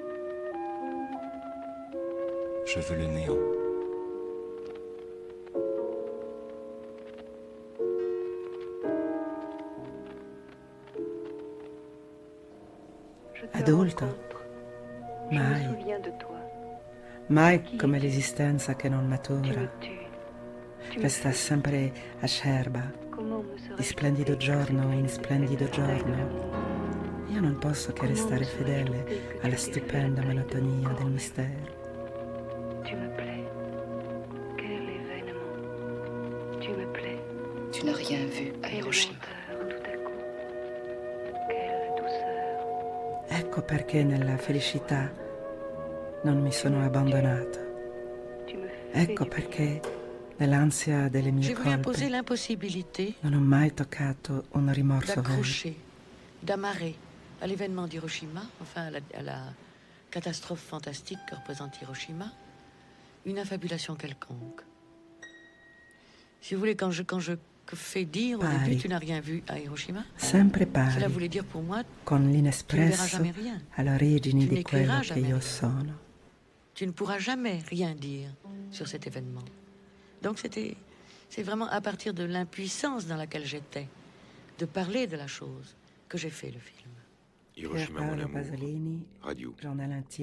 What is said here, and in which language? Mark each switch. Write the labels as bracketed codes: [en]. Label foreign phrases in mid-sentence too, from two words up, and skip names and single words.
[fr] Je veux le néant. Je te [it] Adulta. [fr] rencontre. Je [it] Mai. [fr] me souviens de toi. [it] Mai come l'esistenza che non [fr] Tu [it] matura, [fr] me tues. Tu me [it] resta sempre acerba, [fr] Comment me serais-je [it] di splendido [fr] trompée [it] giorno in [fr] cette [it] splendido [fr] fête fidèle [it] giorno. [fr] d'amour? [it] Io non posso che restare fedele alla stupenda monotonia del mistero. [fr] Tu me plais. Quel événement. Tu me plais. Tu n'as rien vu à Quelle Hiroshima. lenteur tout à coup. Quelle douceur. [it] Ecco perché nella felicità non mi sono abbandonato. [fr] Tu me fais [it] Ecco [fr] du [it] perché nell'ansia delle mie [fr] Je voulais imposer [it] colpe [fr] l'impossibilité [it] non ho mai toccato un rimorso vero. [fr] d'accrocher, d'amarrer à l'événement d'Hiroshima, enfin à la catastrophe fantastique que représente Hiroshima, une affabulation quelconque. Si vous voulez, quand je fais dire au [it] Pari. [fr] début tu n'as rien vu à Hiroshima, [it] Sempre [fr] cela [it] pari, [fr] voulait dire pour moi [it] con [fr] tu ne verras [it] l'inespresso [fr] jamais rien. [it] all'origine [fr] Tu [it] di quello [fr] n'écriras [it] che [fr] jamais [it] io [fr] rien. [it] sono. [fr] Tu ne pourras jamais rien dire sur cet événement. Donc c'est vraiment à partir de l'impuissance dans laquelle j'étais de parler de la chose que j'ai fait le film. Pier Hiroshima, mon Paolo amour. Pasolini, Radio. journal intime